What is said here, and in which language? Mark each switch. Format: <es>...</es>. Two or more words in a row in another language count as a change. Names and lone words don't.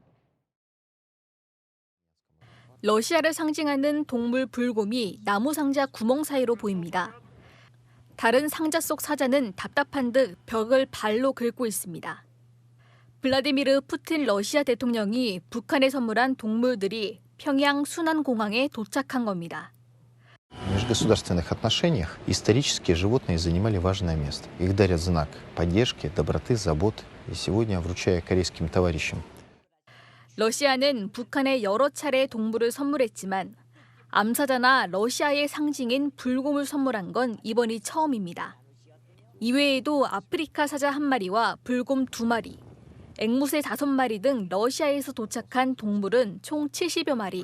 <ko>러시아를 상징하는 동물 불곰이 나무 상자 구멍 사이로 보입니다. 다른 상자 속 사자는 답답한 듯 벽을 발로 긁고 있습니다. 블라디미르 푸틴 러시아 대통령이 북한에 선물한 동물들이 평양 순안공항에 도착한 겁니다.</ko> <ru>В межгосударственных отношениях исторически животные занимали важное место. Их дарят знак поддержки, доброты, заботы. И сегодня вручаю корейским товарищам.</ru> <ko>러시아는 북한에 여러 차례 동물을 선물했지만 암사자나 러시아의 상징인 불곰을 선물한 건 이번이 처음입니다. 이외에도 아프리카 사자 1마리와 불곰 2마리, 앵무새 5마리 등 러시아에서 도착한 동물은 총 70여 마리.</ko>